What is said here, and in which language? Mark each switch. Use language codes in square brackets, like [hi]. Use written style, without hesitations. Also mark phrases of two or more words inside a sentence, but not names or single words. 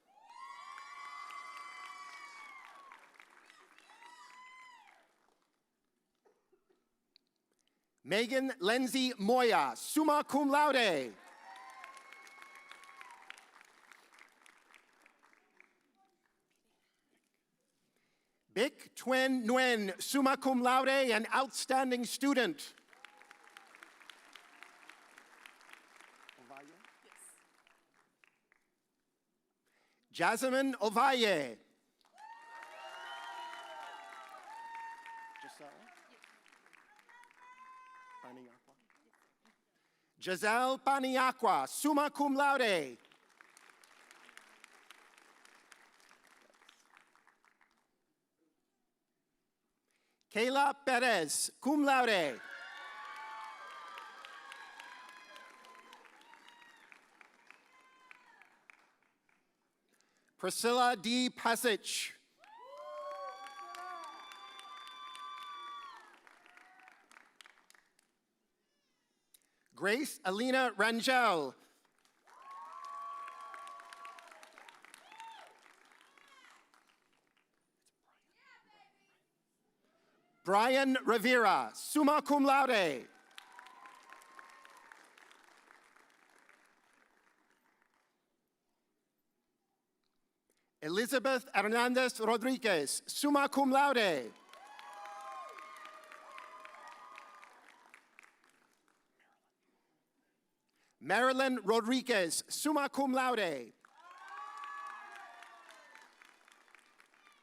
[en] Megan Lindsay Moya, [la] summa cum laude. [en] Bic Tuen Nguyen, [la] summa cum laude, [en] an outstanding student. Jasmine Ovalle. Giselle Paniaqua, [la] summa cum laude. [en] Kayla Perez, [la] cum laude. [en] Priscilla D. Pasich. Grace Alina Rangel. Brian Rivera, [la] summa cum laude. [en] Elizabeth Hernandez Rodriguez, [la] summa cum laude. [en] Marilyn Rodriguez, [la] summa cum laude.